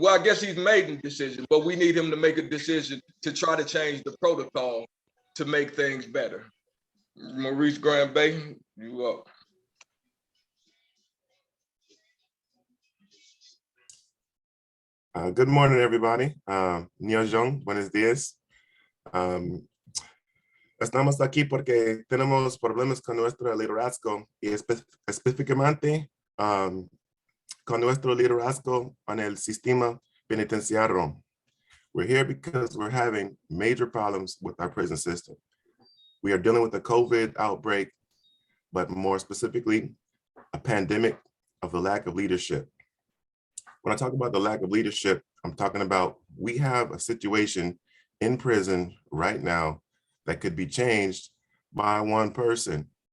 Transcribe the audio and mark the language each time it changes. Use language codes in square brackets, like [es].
[en] Well, I guess he's made a decision, but we need him to make a decision to try to change the protocol to make things better. Maurice Graham Bay, you up. Good morning, everybody. [es] Nyojong, buenos días. Estamos aquí porque tenemos problemas con nuestro liderazgo y específicamente con nuestro liderazgo en el sistema penitenciario. [en] We're here because we're having major problems with our prison system. We are dealing with a COVID outbreak, but more specifically, a pandemic of the lack of leadership. When I talk about the lack of leadership, I'm talking about we have a situation in prison right now that could be changed by one person.